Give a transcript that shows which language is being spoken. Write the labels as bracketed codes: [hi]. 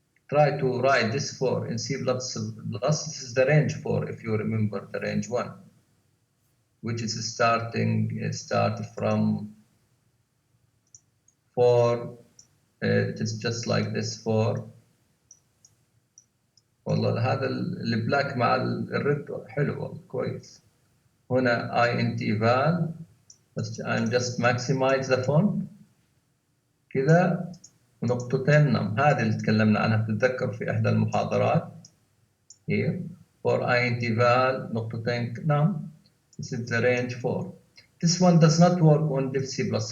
[en] Try to write this for in C++. This is the range 4, if you remember the range 1, which is start from 4. It is just like this 4. [ar] والله هذا البلاك مع الريد حلو والله كويس. [en] هنا int val بس and just maximize the font [ar] كذا ونقطتين نم. هذه اللي تكلمنا عنها بتتذكر في إحدى المحاضرات. [en] here for int val [ar] نقطتين نم. [en] This is the range 4. This one does not work on div C++.